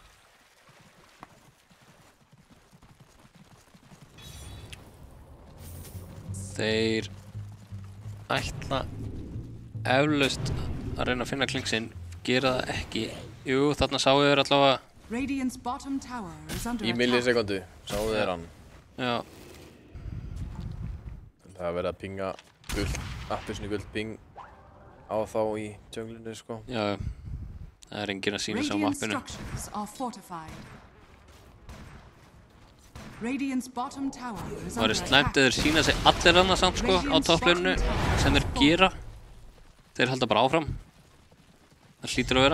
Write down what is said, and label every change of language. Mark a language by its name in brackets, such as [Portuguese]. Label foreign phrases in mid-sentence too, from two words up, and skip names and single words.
[Icelandic] Þeir ætla eflaust að reyna að finna Klinksinn, gera það ekki. Jú, þarna sáu þeir allavega í millisekundu, sáu þeir hann. Já. Það er verið að pinga guld, appelsinu guld ping á þá í junglinu, sko. Já, það er enginn að sína sig á mappinu. Það væri slæmt eða þeir sína sig allir annað samt, sko, á toppluninu sem þeir gera. Þeir halda bara áfram. Það hlýtur að vera.